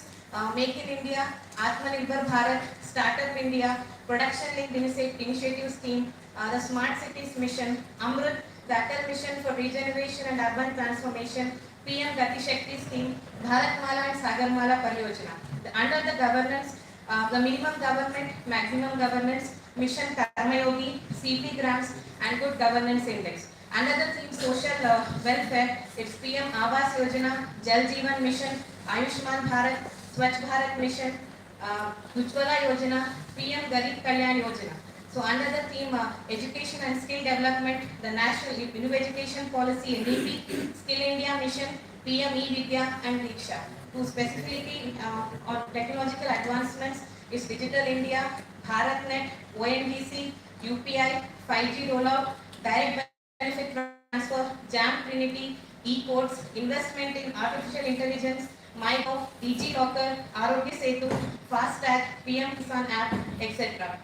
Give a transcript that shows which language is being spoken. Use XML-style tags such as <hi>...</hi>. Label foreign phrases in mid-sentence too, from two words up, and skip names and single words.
<en>Make in India, Atmanirbhar Bharat, Startup India, Production Linked Initiative Scheme, the Smart Cities Mission, Amrut, the Atal Mission for Regeneration and Urban Transformation, PM Gati Shakti Scheme, Bharatmala and Sagarmala Pariyojana. Under the governance, the minimum government, maximum governance, Mission Karmayogi, CP grants and Good Governance Index. Another theme, social welfare, it's PM Awas Yojana, Jal Jeevan Mission, Ayushman Bharat, Swachh Bharat Mission, Ujjwala Yojana, PM Garib Kalyan Yojana. So under the theme education and skill development, the National New Education Policy NEP, Skill India Mission, PM E-Vidya and Diksha. To specifically on technological advancements is Digital India, BharatNet, ONDC, UPI, 5G rollout, direct benefit transfer, JAM Trinity, e-codes, investment in artificial intelligence, MyGov, DigiLocker, Arogya Setu, FastTag, PM Kisan app, etc.</en>